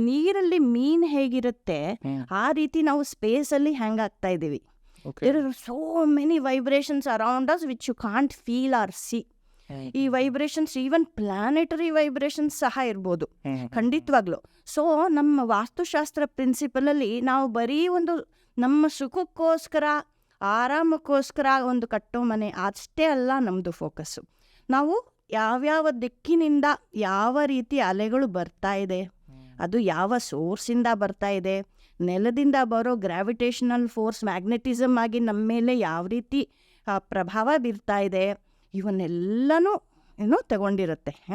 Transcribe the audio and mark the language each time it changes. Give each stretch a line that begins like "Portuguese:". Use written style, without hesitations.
Kannada: ನೀರಲ್ಲಿ ಮೀನು ಹೇಗಿರುತ್ತೆ ಆ ರೀತಿ ನಾವು ಸ್ಪೇಸಲ್ಲಿ ಹ್ಯಾಂಗ್ ಆಗ್ತಾ ಇದ್ದೀವಿ.
English: There are so many vibrations around us which you can't feel or see.
Kannada: ಈ ವೈಬ್ರೇಷನ್ಸ್ ಈವನ್ ಪ್ಲಾನೆಟರಿ ವೈಬ್ರೇಷನ್ಸ್ ಸಹ ಇರ್ಬೋದು, ಖಂಡಿತವಾಗ್ಲು. ಸೊ ನಮ್ಮ ವಾಸ್ತುಶಾಸ್ತ್ರ ಪ್ರಿನ್ಸಿಪಲಲ್ಲಿ ನಾವು ಬರೀ ಒಂದು ನಮ್ಮ ಸುಖಕ್ಕೋಸ್ಕರ ಆರಾಮಕ್ಕೋಸ್ಕರ ಒಂದು ಕಟ್ಟೋ ಮನೆ ಅಷ್ಟೇ ಅಲ್ಲ ನಮ್ಮದು ಫೋಕಸ್ಸು. ನಾವು ಯಾವ್ಯಾವ ದಿಕ್ಕಿನಿಂದ ಯಾವ ರೀತಿ ಅಲೆಗಳು ಬರ್ತಾ ಇದೆ, ಅದು ಯಾವ ಸೋರ್ಸಿಂದ ಬರ್ತಾ ಇದೆ, ನೆಲದಿಂದ ಬರೋ ಗ್ರಾವಿಟೇಷನಲ್ ಫೋರ್ಸ್ ಮ್ಯಾಗ್ನೆಟಿಸಮ್ ಆಗಿ ನಮ್ಮ ಮೇಲೆ ಯಾವ ರೀತಿ ಪ್ರಭಾವ ಬೀರ್ತಾ ಇದೆ, ಇವನ್ನೆಲ್ಲನೂ ತಗೊಂಡಿರುತ್ತೆ.